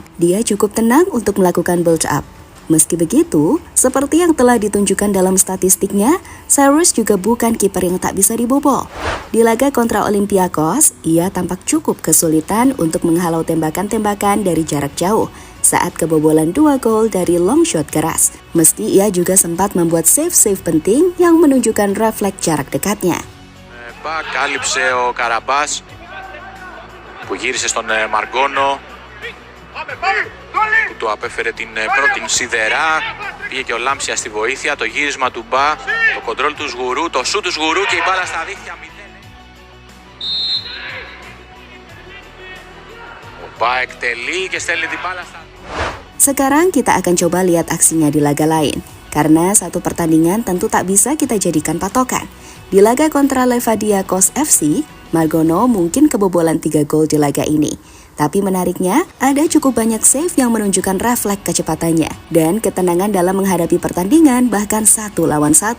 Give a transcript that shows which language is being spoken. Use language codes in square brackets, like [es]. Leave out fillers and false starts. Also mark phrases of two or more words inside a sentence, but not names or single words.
[id] Dia cukup tenang untuk melakukan [en] build up. [id] Meski begitu, seperti yang telah ditunjukkan dalam statistiknya, Cyrus juga bukan kiper yang tak bisa dibobol. Di laga kontra Olympiakos, ia tampak cukup kesulitan untuk menghalau tembakan-tembakan dari jarak jauh saat kebobolan 2 gol dari [en] long shot [id] keras. Meski ia juga sempat membuat save-save penting yang menunjukkan refleks jarak dekatnya. [el] Κάλυψε ο Καραμπάς που γύρισε στον Μαργκόνο. που του απέφερε την πρώτη σιδερά. Πήγε και ο Λάμψια στη βοήθεια, το γύρισμα του Μπα, το κοντρόλ του Σγουρού, το σου του Σγουρού και η μπάλα στα δίχτυα 0. Ο Μπα εκτελεί και στέλνει την μπάλα στα... [id] Sekarang kita akan coba lihat aksinya di laga lain. Karena satu pertandingan tentu tak bisa kita jadikan patokan. Di laga kontra Levadiakos FC, Margono mungkin kebobolan 3 gol di laga ini. Tapi menariknya, ada cukup banyak save yang menunjukkan refleks kecepatannya dan ketenangan dalam menghadapi pertandingan bahkan 1 lawan 1.